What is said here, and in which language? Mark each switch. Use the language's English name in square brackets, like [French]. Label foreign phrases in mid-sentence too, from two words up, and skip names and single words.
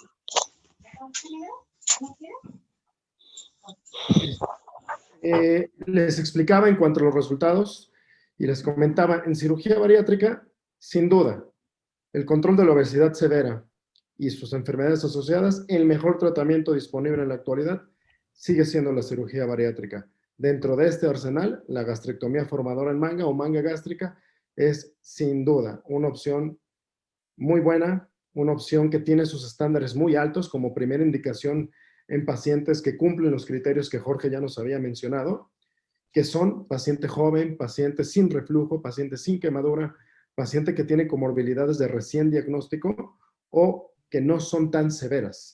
[Spanish] Les explicaba en cuanto a los resultados y les comentaba, en cirugía bariátrica, sin duda, el control de la obesidad severa y sus enfermedades asociadas, el mejor tratamiento disponible en la actualidad sigue siendo la cirugía bariátrica. Dentro de este arsenal, la gastrectomía formadora en manga o manga gástrica es sin duda una opción muy buena, una opción que tiene sus estándares muy altos como primera indicación en pacientes que cumplen los criterios que Jorge ya nos había mencionado, que son paciente joven, paciente sin reflujo, paciente sin quemadura, paciente que tiene comorbilidades de recién diagnóstico o que no son tan severas.